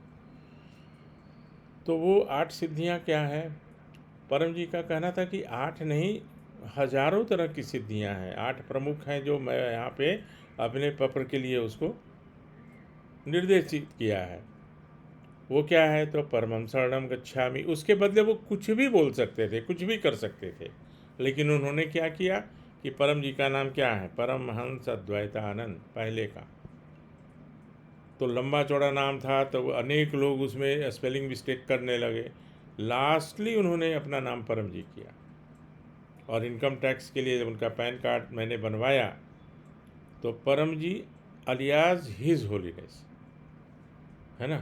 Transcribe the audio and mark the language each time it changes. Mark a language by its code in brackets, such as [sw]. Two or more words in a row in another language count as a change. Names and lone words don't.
[hi] तो वो 8 सिद्धियाँ क्या हैं? परम जी का कहना था कि 8 नहीं, हज़ारों तरह की सिद्धियाँ हैं। 8 प्रमुख हैं जो मैं यहाँ पे अपने पत्र के लिए उसको निर्देशित किया है। वो क्या है? [sa] तो परमं शरणं गच्छामि, [hi] उसके बदले वो कुछ भी बोल सकते थे, कुछ भी कर सकते थे, लेकिन उन्होंने क्या किया कि परम जी का नाम क्या है? परमहंस अद्वैतानंद, पहले का। तो लंबा चौड़ा नाम था तो अनेक लोग उसमें [en] spelling mistake [hi] करने लगे। लास्टली उन्होंने अपना नाम परम जी किया। और [en] income tax [hi] के लिए जब उनका [en] PAN card [hi] मैंने बनवाया तो परम जी [en] alias His Holiness, [hi] है ना।